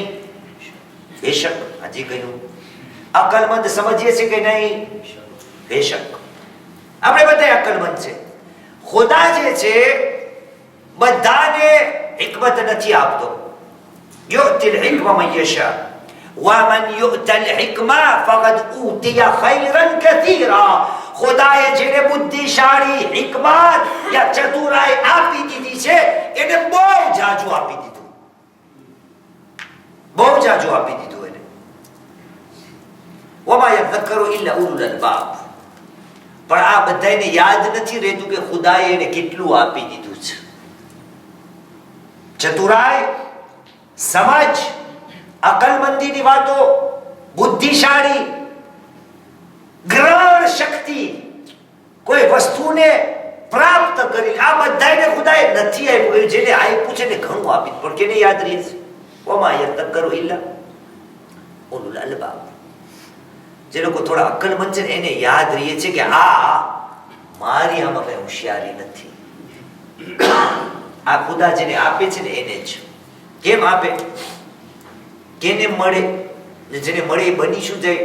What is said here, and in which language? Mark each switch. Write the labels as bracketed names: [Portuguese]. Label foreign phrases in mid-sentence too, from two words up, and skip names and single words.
[Gujarati] બેશક. હજી કહ્યું અકલમંદ સમજીએ છીએ કે નહીં? બેશક. આપણે બધાય અકલમંદ છે. ખુદા જે છે બધાને હિકમત નથી આપતો. [Arabic] يؤتي الحكمة من يشاء ومن يؤت الحكمة فقد أوتي خيرا كثيرا. [Gujarati] ખુદાએ જેને બુદ્ધિશાળી, હિકમત યા ચતુરાઈ આપી દીધી છે એને બહુ જાજુ આપી દીધું, બહુ જાજુ આપી દીધું એને. [Arabic] وما يذكر إلا أولو الألباب. [Gujarati] પણ આ બધાને યાદ નથી રહેતું કે ખુદાએ એને કેટલું આપી દીધું છે. ચતુરાઈ, સમજ, અકલમંદીની વાતો, બુદ્ધિશાળી, ગ્રહણ શક્તિ, કોઈ વસ્તુને પ્રાપ્ત કરી, આ બધાને ખુદાએ નથી આપ્યું. જેને આપ્યું છે ને ઘણું આપી, પણ કેને યાદ રહે છે? [Arabic] وما يذكر إلا أولو الألباب. [Gujarati] જે લોકો થોડા અકલમંદ છે એને યાદ રહે છે કે આ મારી આમાં કઈ હોશિયારી નથી. આ ખુદા જેને આપે છે ને એને જ. કેમ આપે? કેને મળે? જેને મળે એ બની શું જાય?